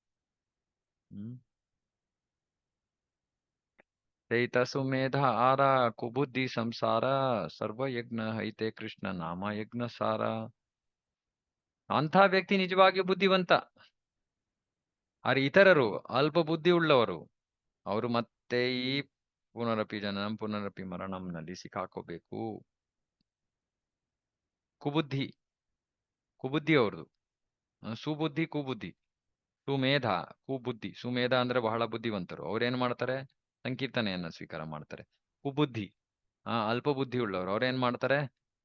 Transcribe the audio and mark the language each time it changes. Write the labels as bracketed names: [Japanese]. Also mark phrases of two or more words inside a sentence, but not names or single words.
[Bangla] চৈত সুমেধ আর কুবুদ্ধি সংসার, সর্বযজ্ঞ হৈতে কৃষ্ণ নাম যজ্ঞ সার. [Kannada] ಅಂಥ ವ್ಯಕ್ತಿ ನಿಜವಾಗಿಯೂ ಬುದ್ಧಿವಂತ. ಆದ್ರೆ ಇತರರು ಅಲ್ಪ ಬುದ್ಧಿ ಉಳ್ಳವರು, ಅವರು ಮತ್ತೆ ಈ [Sanskrit] ಪುನರಪಿ ಜನನಂ ಪುನರಪಿ ಮರಣಂನಲ್ಲಿ [Kannada] ಸಿಕ್ಕಾಕೋಬೇಕು. ಕುಬುದ್ಧಿ ಅವ್ರದ್ದು. ಸುಬುದ್ಧಿ ಕುಬುದ್ಧಿ. ಸುಮೇಧ ಕುಬುದ್ಧಿ. ಸುಮೇಧ ಅಂದ್ರೆ ಬಹಳ ಬುದ್ಧಿವಂತರು, ಅವ್ರೇನ್ ಮಾಡ್ತಾರೆ? ಸಂಕೀರ್ತನೆಯನ್ನ ಸ್ವೀಕಾರ ಮಾಡ್ತಾರೆ. ಕುಬುದ್ಧಿ ಅಲ್ಪ ಬುದ್ಧಿ ಉಳ್ಳವರು, ಅವ್ರೇನ್ ಮಾಡ್ತಾರೆ?